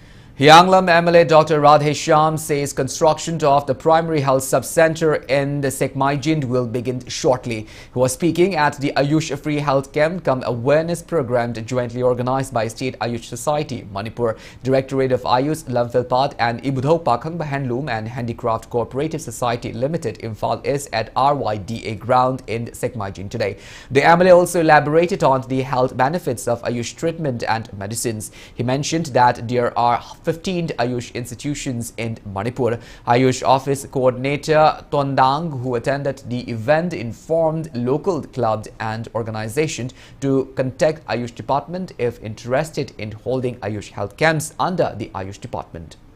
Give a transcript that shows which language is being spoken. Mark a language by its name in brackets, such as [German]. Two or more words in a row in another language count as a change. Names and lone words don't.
[English] Yanglam MLA Dr. Radhesham says construction of the primary health sub-center in the Sekmaijind will begin shortly. He was speaking at the Ayush Free Health Camp cum awareness program jointly organized by State Ayush Society, Manipur, Directorate of Ayush, Lamphilpat and Ibudho Pakhangba Handloom and Handicraft Cooperative Society Limited, Imphal is at RYDA ground in Sekmaijind today. The MLA also elaborated on the health benefits of Ayush treatment and medicines. He mentioned that there are 15 Ayush institutions in Manipur. Ayush Office Coordinator Tondang, who attended the event, informed local clubs and organizations to contact Ayush Department if interested in holding Ayush health camps under the Ayush Department.